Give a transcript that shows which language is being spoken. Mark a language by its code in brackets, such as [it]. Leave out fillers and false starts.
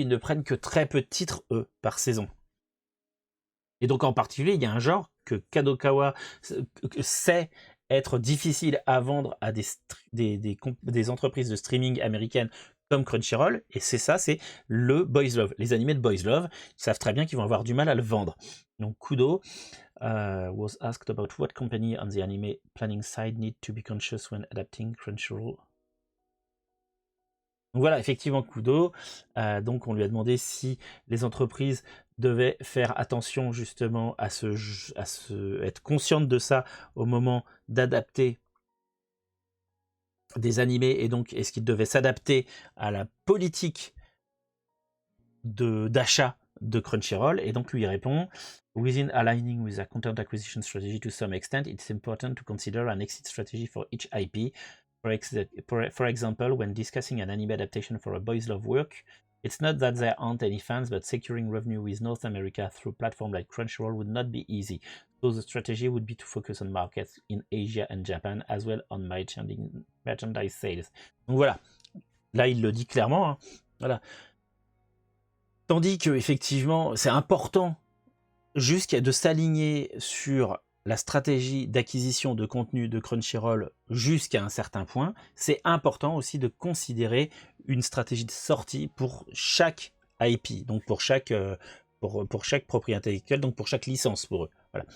[fr] Ils ne prennent que très peu de titres, eux, par saison. Et donc, en particulier, il y a un genre que Kadokawa sait être difficile à vendre à des entreprises de streaming américaines comme Crunchyroll, et c'est le Boys Love. Les animés de Boys Love, ils savent très bien qu'ils vont avoir du mal à le vendre. [en] Donc Kudo was asked about what company on the anime planning side need to be conscious when adapting Crunchyroll. [fr] Donc voilà, effectivement Kudo, donc on lui a demandé si les entreprises devaient faire attention justement à être conscientes de ça au moment d'adapter des animés, et donc est-ce qu'ils devaient s'adapter à la politique d'achat de Crunchyroll, et donc lui il répond [en] within aligning with a content acquisition strategy to some extent, it's important to consider an exit strategy for each IP. For example, when discussing an anime adaptation for a Boys Love work, it's not that there aren't any fans, but securing revenue with North America through platforms like Crunchyroll would not be easy. So the strategy would be to focus on markets in Asia and Japan, as well on merchandise sales. [fr] Donc voilà, là il le dit clairement. Hein. Voilà. Tandis que effectivement, c'est important jusqu'à de s'aligner sur la stratégie d'acquisition de contenu de Crunchyroll jusqu'à un certain point. C'est important aussi de considérer une stratégie de sortie pour chaque IP, donc pour chaque propriété intellectuelle, donc pour chaque licence pour eux. Voilà.